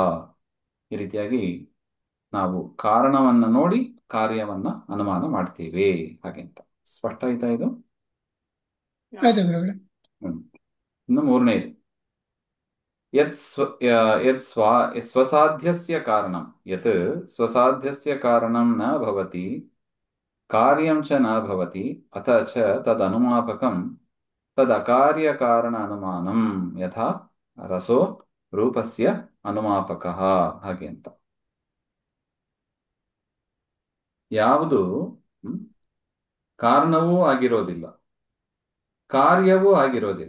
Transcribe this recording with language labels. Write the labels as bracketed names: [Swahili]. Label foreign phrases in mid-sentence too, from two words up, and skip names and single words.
[Kannada] ಈ ರೀತಿಯಾಗಿ ನಾವು ಕಾರಣವನ್ನ ನೋಡಿ ಕಾರ್ಯವನ್ನ ಅನುಮಾನ ಮಾಡ್ತೀವಿ ಹಾಗೆಂತ. ಸ್ಪಷ್ಟ ಆಯ್ತಾ ಇದು? ಇನ್ನು ಮೂರನೇದು [Sanskrit] ಸ್ವಸಾಧ್ಯಸ್ಯ ಕಾರಣಂ. ಯತ್ ಸ್ವಸಾಧ್ಯಸ್ಯ ಕಾರಣಂ ನ ಭವತಿ ಕಾರ್ಯಂ ಚ ನ ಭವತಿ ಅತ ಚ ತದನುಮಾಪಕಂ ತದಕಾರ್ಯ ಕಾರಣ ಅನುಮಾನಂ ಯಥಾ ರಸೋ ರೂಪಸ್ಯ ಅನುಮಾಪಕಃ [Kannada] ಹಾಗೆ ಅಂತ. ಯಾವುದು ಕಾರಣವೂ ಆಗಿರೋದಿಲ್ಲ, ಕಾರ್ಯವೂ ಆಗಿರೋದಿಲ್ಲ.